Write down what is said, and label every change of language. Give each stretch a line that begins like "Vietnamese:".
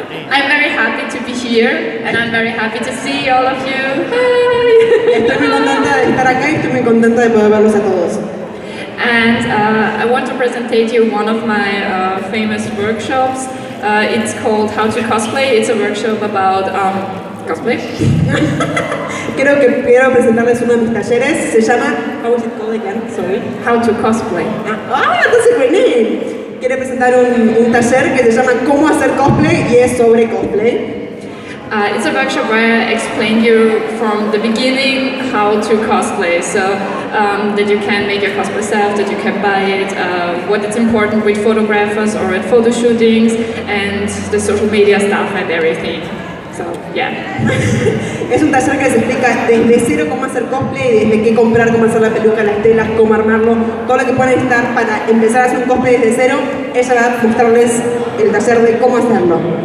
English: I'm very happy to be here and I'm very happy to see all of you. Hi!
Spanish: Estoy muy contenta de estar acá y estoy muy contenta de poder verlos a todos.
English: And I want to present you one of my famous workshops. It's called How to Cosplay. It's a workshop about cosplay.
Spanish: Quiero presentarles uno de mis talleres. Se llama,
English: how is it called again? Sorry. How to Cosplay. That's a great name.
Spanish: Quiere presentar un taller que se llama Cómo hacer cosplay y es sobre cosplay.
English: It's a workshop where I explain you from the beginning how to cosplay, so that you can make your cosplay self, that you can buy it, what is important with photographers or at photo shootings, and the social media stuff and everything. So, yeah.
Spanish: Es un taller que les explica desde cero cómo hacer cosplay, desde qué comprar, cómo hacer la peluca, las telas, cómo armarlo, todo lo que pueden necesitar para empezar a hacer un cosplay desde cero. Ella va a mostrarles el taller de cómo hacerlo.